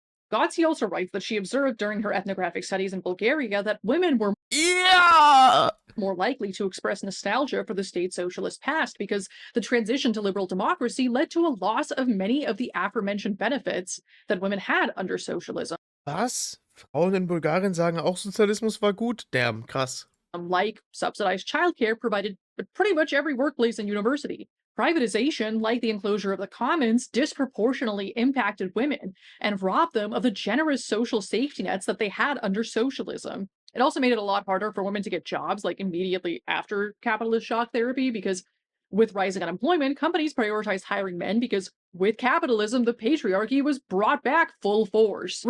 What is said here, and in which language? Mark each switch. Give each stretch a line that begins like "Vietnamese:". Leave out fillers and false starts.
English: Godsey also writes that she observed during her ethnographic studies in Bulgaria that women were Yeah! more likely to express nostalgia for the state socialist past because the transition to liberal democracy led to a loss of many of the aforementioned benefits that women had under socialism.
German: Was? Frauen in Bulgarien sagen auch, Sozialismus war gut?
English: Damn,
German: krass.
English: Like subsidized childcare provided at pretty much every workplace and university. Privatization, like the enclosure of the commons, disproportionately impacted women and robbed them of the generous social safety nets that they had under socialism. It also made it a lot harder for women to get jobs like immediately after capitalist shock therapy because with rising unemployment, companies prioritized hiring men because with capitalism, the patriarchy was brought back full force.